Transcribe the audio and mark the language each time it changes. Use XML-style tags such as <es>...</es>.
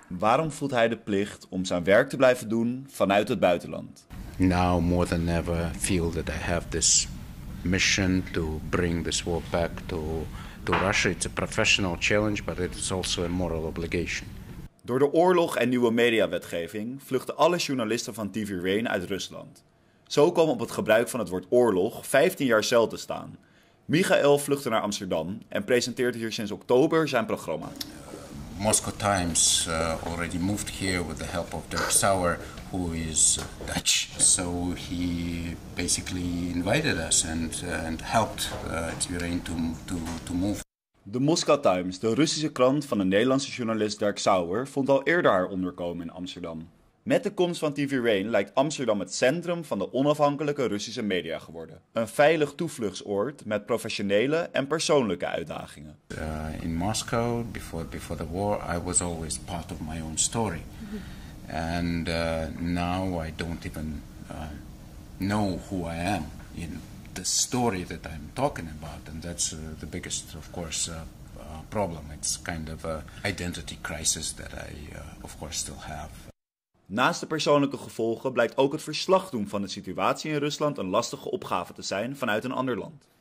<nl>Waarom voelt hij de plicht om zijn werk te blijven doen vanuit het buitenland?</nl> <en>Now more than ever feel that I have this mission to bring this war back to Russia. It's a professional challenge, but it is also a moral obligation.</en> <nl>Door de oorlog en nieuwe mediawetgeving vluchten alle journalisten van tvrain uit Rusland. Zo kwam op het gebruik van het woord oorlog 15 jaar cel te staan. Mikhail vluchtte naar Amsterdam en presenteert hier sinds oktober zijn programma.</nl> <en>Moscow Times already moved here with the help of Dozhd, who is Dutch. So he basically invited us and helped tvrain to move.</en> <nl>De Moscow Times, de Russische krant van de Nederlandse journalist Dozhd, vond al eerder haar onderkomen in Amsterdam. Met de komst van tvrain lijkt Amsterdam het centrum van de onafhankelijke Russische media geworden. Een veilig toevluchtsoord met professionele en persoonlijke uitdagingen.</nl> <en>In Moscow, before the war, I was always part of my own story. And now I don't even know who I am in the story that I'm talking about. And that's the biggest, of course, problem. It's kind of an identity crisis that I, of course, still have.</en> <nl>Naast de persoonlijke gevolgen blijkt ook het verslag doen van de situatie in Rusland een lastige opgave te zijn vanuit een ander land.</nl>